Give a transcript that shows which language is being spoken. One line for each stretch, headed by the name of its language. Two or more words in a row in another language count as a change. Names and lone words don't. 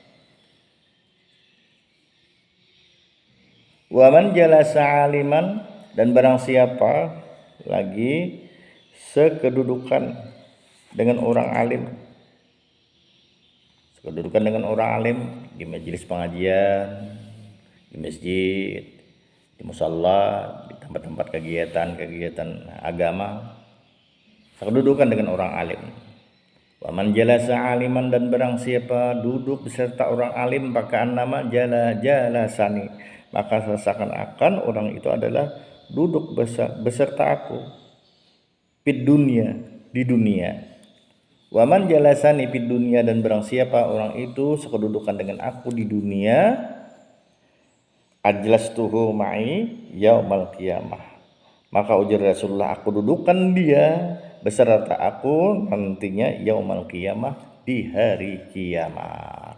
Arabic: وَمَنْ جَالَسَ عَالِمًا,
Indonesian: dan barang siapa lagi sekedudukan dengan orang alim, sekedudukan dengan orang alim di majelis pengajian, di masjid, di musalla, di tempat-tempat kegiatan agama, sekedudukan dengan orang alim.
Arabic: وَمَنْ جَالَسَ عَالِمًا,
Indonesian: dan barang siapa duduk beserta orang alim, pakaan nama jalasani, maka seakan-akan orang itu adalah duduk beserta aku
Arabic: فِي الدُّنْيَا,
Indonesian: di dunia.
Arabic: وَمَنْ جَالَسَنِي فِي الدُّنْيَا,
Indonesian: dan barang siapa orang itu sekedudukan dengan aku di dunia,
Arabic: أَجْلَسْتُهُ مَعِي يَوْمَ الْقِيَامَةِ,
Indonesian: maka ujar Rasulullah, aku dudukkan dia beserta aku nantinya
Arabic: يَوْمَ الْقِيَامَةِ,
Indonesian: di hari kiamat.